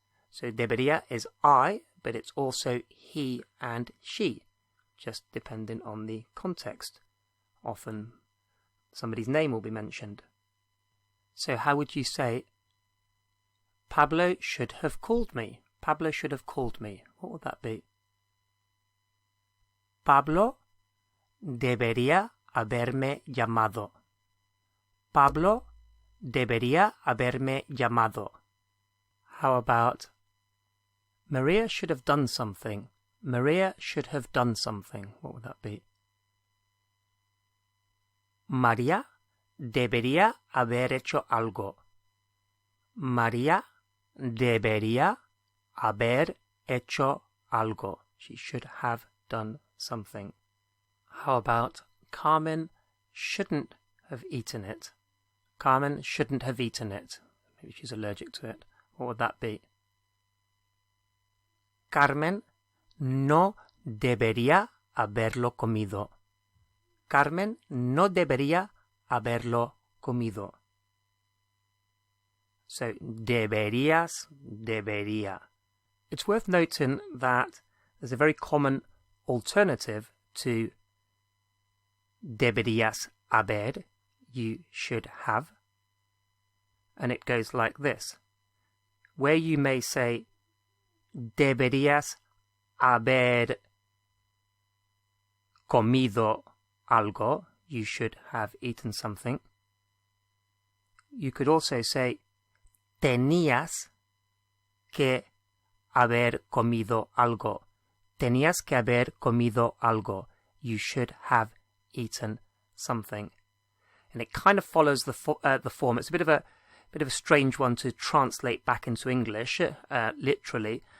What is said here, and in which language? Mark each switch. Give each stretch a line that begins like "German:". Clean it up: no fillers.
English: So debería is I, but it's also he and she, just depending on the context. Often somebody's name will be mentioned. So how would you say, Pablo should have called me? Pablo should have called me. What would that be?
Spanish: Pablo debería haberme llamado. Pablo debería haberme llamado.
English: How about, Maria should have done something. Maria should have done something. What would that be?
Spanish: María debería haber hecho algo. María debería haber hecho algo.
English: She should have done something. How about, Carmen shouldn't have eaten it. Carmen shouldn't have eaten it. Maybe she's allergic to it. What would that be?
Spanish: Carmen no debería haberlo comido. Carmen no debería haberlo comido. So, deberías, debería.
English: It's worth noting that there's a very common alternative to
Spanish: deberías haber,
English: you should have, and it goes like this. Where you may say,
Spanish: deberías haber comido algo,
English: you should have eaten something. You could also say,
Spanish: tenías que haber comido algo. Tenías que haber comido algo.
English: You should have eaten something. And it kind of follows the form. It's a bit of a strange one to translate back into English, literally.